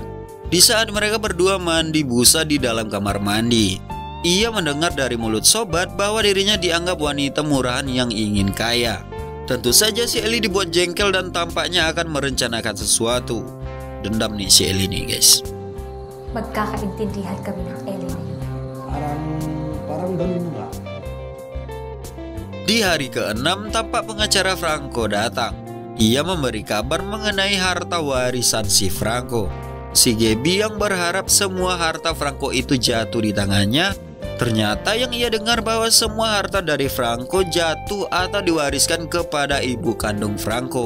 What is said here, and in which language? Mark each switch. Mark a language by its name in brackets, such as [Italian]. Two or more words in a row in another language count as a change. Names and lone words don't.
[Indonesian] Di saat mereka berdua mandi busa di dalam kamar mandi, ia mendengar dari mulut Sobat bahwa dirinya dianggap wanita murahan yang ingin kaya. Tentu saja si Ellie dibuat jengkel dan tampaknya akan merencanakan sesuatu. Dendam nih si Ellie nih, guys. [Filipino] Magkakaintindihan kami ng Ellie. Parang ganun nga. [Indonesian] Di hari ke-6 tampak pengacara Franco datang. Ia memberi kabar mengenai harta warisan si Franco. Si Gaby yang berharap semua harta Franco itu jatuh di tangannya. Ternyata yang ia dengar bahwa semua harta dari Franco jatuh atau diwariskan kepada ibu kandung Franco.